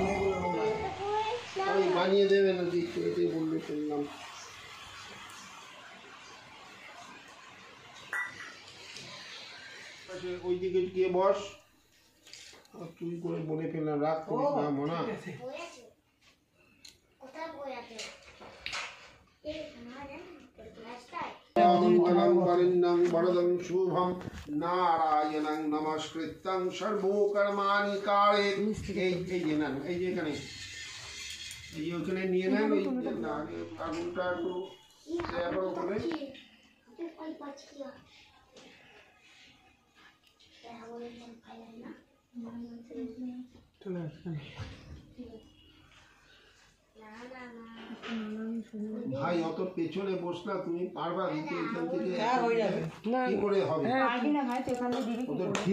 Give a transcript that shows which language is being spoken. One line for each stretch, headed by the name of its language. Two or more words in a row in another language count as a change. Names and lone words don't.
Bangla: বানিয়ে দেবেন ওইদিকে গিয়ে বস, তুই করে বলে ফেললাম রাখ মনে
Sanskrit: वरदं शुभं नारायणं नमस्कृतं सर्वकर्माणि कारयेत्।
Bangla: এই যে এখানে এই ওখানে নিয়ে নেন ওই আগুনটা একটু এবার ওখানে ভাই অত পেছনে বস না, তুমি পারবা দিতে এখান থেকে কি করে হবে ওদের